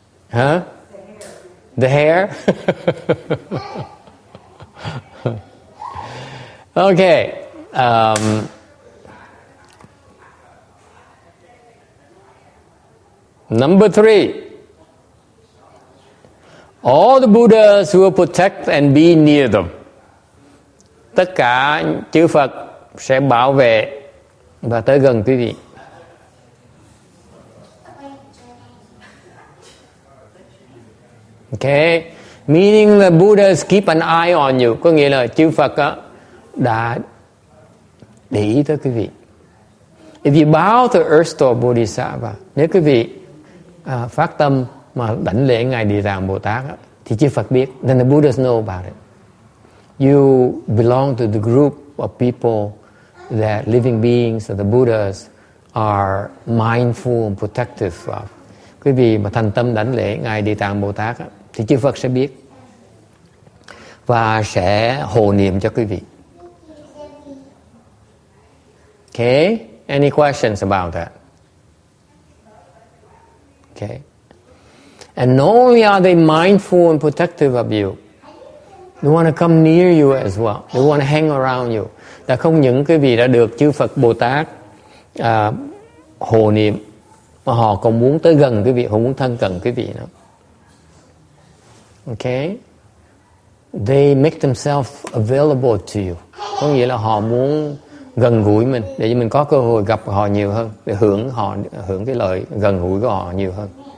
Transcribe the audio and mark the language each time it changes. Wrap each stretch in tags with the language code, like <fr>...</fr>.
<en>Huh? The hair. The hair? Okay. Number 3. All the Buddhas will protect and be near them.</en> <vi>Tất cả chư Phật sẽ bảo vệ và tới gần quý vị.</vi> <en>Okay, meaning the Buddhas keep an eye on you.</en> <vi>Có nghĩa là chư Phật đã để ý tới quý vị.</vi> <en>If you bow to Earth Store Bodhisattva,</en> <vi>nếu quý vị phát tâm mà đảnh lễ ngài Địa Tạng Bồ Tát thì chư Phật biết.</vi> <en>Then the Buddhas know about it. You belong to the group of people that living beings, that the Buddhas are mindful and protective of.</en> <vi>Quý vị mà thành tâm đảnh lễ ngài Địa Tạng Bồ Tát thì chư Phật sẽ biết và sẽ hộ niệm cho quý vị.</vi> <en>Okay, any questions about that? Okay. And not only are they mindful and protective of you, they want to come near you as well. They want to hang around you.</en> <vi>Là không những quý vị đã được chư Phật Bồ Tát hộ niệm, mà họ còn muốn tới gần quý vị, họ muốn thân cận quý vị nữa.</vi> <en>Okay? They make themselves available to you.</en> <vi>Có nghĩa là họ muốn gần gũi mình để cho mình có cơ hội gặp họ nhiều hơn, để hưởng cái lợi gần gũi của họ nhiều hơn.</vi>